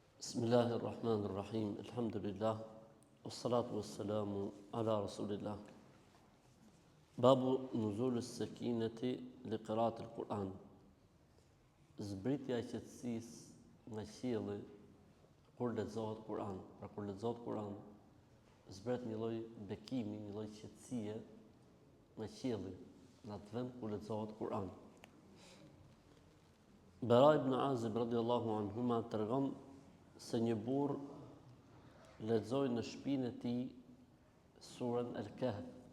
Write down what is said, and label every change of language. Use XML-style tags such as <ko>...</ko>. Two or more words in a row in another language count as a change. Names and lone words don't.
<ar>Bismillahirrahmanirrahim. Alhamdulillah. والصلاة والسلام على رسول الله. باب نزول السكينة لقراءة القرآن.</ar> <sq>Zbritja e qetësisë nga qielli kur lexohet Kur'an. Pra kur lexohet Kur'an, zbret një lloj bekimi, një lloj qetësie nga qielli në atë vend ku lexohet Kur'an. Bara ibn Azib</sq> <ar>رضي الله عنهما</ar> <sq>tregon se një burr lexoi në shtëpinë e tij surën Al-Kahf.</sq>